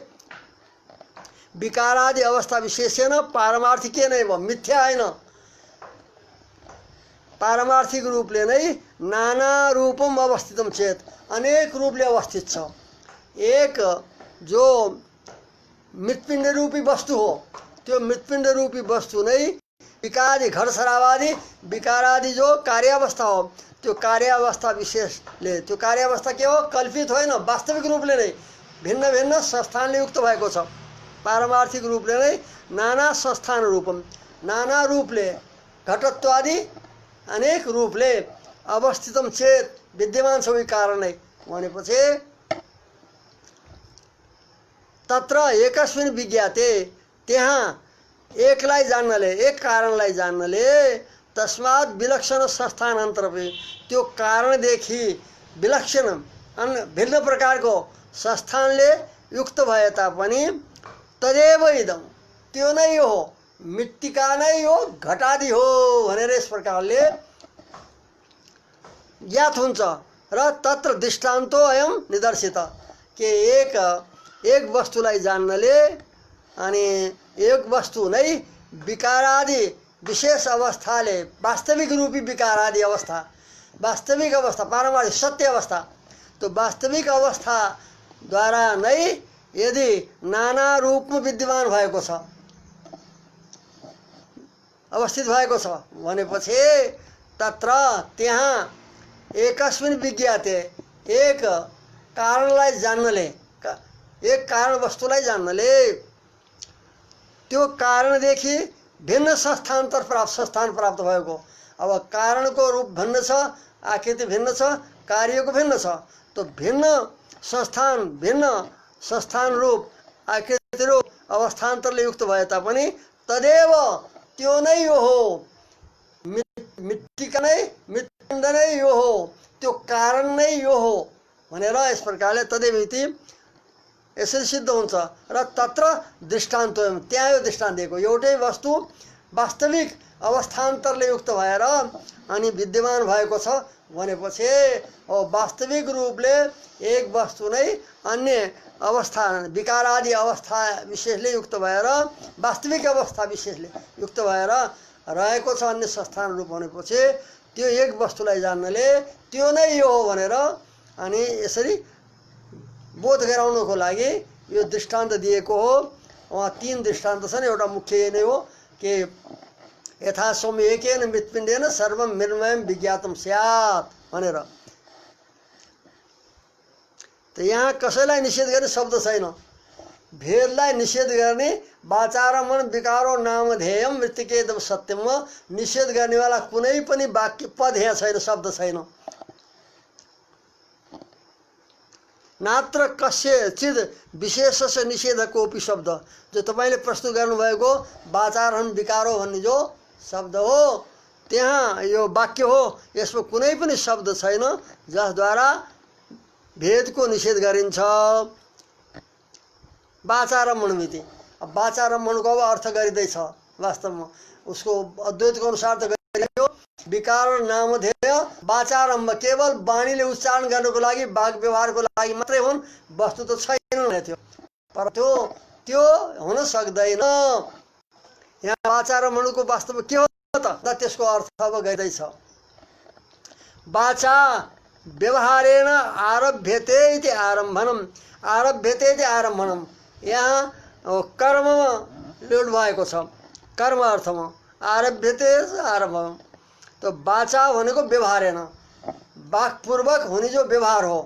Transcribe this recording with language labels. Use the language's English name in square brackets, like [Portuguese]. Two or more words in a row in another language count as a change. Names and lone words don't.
[Nepali] विकारादि अवस्था विशेषेण पारमार्थिकै नै भयो, मिथ्या होइन, पारमार्थिक रूपले नै [Sanskrit] नाना रूपम अवस्थितम चेत, [Nepali] अनेक रूपले अवस्थित छ। एक जो मृत्पिण्ड रूपी वस्तु हो त्यो मृत्पिण्ड रूपी वस्तु नै विकारादि घट शराबादि विकारादि जो कार्यावस्था हो त्यो कार्यावस्था विशेषले, त्यो कार्यावस्था के हो कल्पित होइन, वास्तविक रूपले नै भिन्न भिन्न संस्थानले युक्त भएको छ। पारमार्थिक रूपले नै [Sanskrit] नाना संस्थान रूपम, [Nepali] नाना रूपले घटत्वादि अनेक रूपले [Sanskrit] अवस्थितम चेत [Nepali] विद्यमान सबै कारण नै भनेपछि [Sanskrit] तत्र एकस्मिन् विज्ञाते, [Nepali] त्यहाँ एकलाई जान्नले, एक कारणलाई जान्नले, [Sanskrit] तस्मात् विलक्षण संस्थान अन्तरपि, [Nepali] त्यो कारणदेखि विलक्षण भिन्न प्रकारको संस्थानले युक्त भए तापनि [Sanskrit] तदेव इदम, [Nepali] त्यो नै हो, मृत्तिका नै हो, घटादि हो भनेर यस प्रकारले ज्ञात हुन्छ। [Sanskrit] र तत्र दृष्टान्तो अयम निदर्शित, [Nepali] के एक वस्तुलाई जान्नले अनि एक वस्तु नै विकारादि विशेष अवस्थाले, वास्तविक रूपी विकारादि अवस्था, वास्तविक अवस्था पारमार्थिक सत्य अवस्था, तो वास्तविक अवस्थाद्वारा नै यदि नाना रूपमा विद्यमान भएको छ, अवस्थित भएको छ भनेपछि तत्र त्यहाँ [Sanskrit] एकस्मिन् विज्ञाते, [Nepali] एक कारणलाई जान्नले, एक कारण वस्तुलाई जान्नले त्यो कारणदेखि भिन्न संस्थान प्राप्त भएको। अब कारणको रूप भिन्न छ, आकृति भिन्न छ, कार्यको भिन्न छ, तो भिन्न संस्थान रूप आकृति रूप अवस्थान्तरले युक्त भए तापनि तदेव त्यो नै यो हो, मृत्तिका नै मृत्पिण्ड नै यो हो, त्यो कारण नै यो हो भनेर यस प्रकारले [Sanskrit] तदेव इति [Nepali] यसरी सिद्ध हुन्छ। र तत्र दृष्टान्त, त्यहाँ यो दृष्टान्त दिएको, एउटै वस्तु वास्तविक अवस्थान्तरले युक्त भएर अनि विद्यमान भएको छ भनेपछि वास्तविक रूपले एक वस्तु नै अन्य अवस्था विकारादि अवस्था विशेषले युक्त भएर वास्तविक अवस्था विशेषले युक्त भएर रहेको छ अन्य संस्थान रूप भनेपछि त्यो एक वस्तुलाई जान्नले त्यो नै यो हो भनेर अनि यसरी बोध गराउनको लागि यो दृष्टान्त दिएको हो। वहाँ तीन दृष्टान्त छन्, एउटा मुख्य नै हो कि [Sanskrit] यथा सौम्येकेन मृत्पिण्डेन सर्वं मृण्मयं विज्ञातम स्यात् [Nepali] भनेर। त यहाँ कसैलाई निषेध गर्ने शब्द छैन। भेदलाई निषेध गर्ने [Sanskrit] वाचा मन विकारो नामधेयम मृत्तिकेदम सत्यममा [Nepali] निषेध गर्नेवाला कुनै पनि वाक्य पद यहाँ छैन, शब्द छैन। [Sanskrit] नात्र कस्यचिद विशेषस्य निषेधकोपि शब्द, [Nepali] जो तपाईँले प्रस्तुत गर्नुभएको [Sanskrit] वाचारहन विकारो [Nepali] भन्ने जो शब्द हो त्यहाँ यो वाक्य हो, यसमा कुनै पनि शब्द छैन जसद्वारा भेदको निषेध गरिन्छ। वाचारम्भणमिति, अब वाचारम्भणको अब अर्थ गरिँदैछ वास्तवमा, उसको अद्वैतको अनुसार त गरियो। [Sanskrit] विकार नामधेय वाचारम्भ [Nepali] केवल वाणीले उच्चारण गर्नको लागि, वाग व्यवहारको लागि मात्रै हुन्, वस्तु त छैन थियो। तर त्यो हुन सक्दैन। यहाँ वाचारम्भणको वास्तवमा के हो त, त्यसको अर्थ अब गरिँदैछ। [Sanskrit] वाचा व्यवहारेण आरभ्यते इति आरम्भनम, आरभ्यते इति आरम्भनम, [Nepali] यहाँ कर्ममा लोड भएको छ, कर्म अर्थमा [Sanskrit] आरभ्यते आरम्भनम। [Nepali] तो वाचा भनेको व्यवहारेण, वाक्पूर्वक हुने जो व्यवहार हो।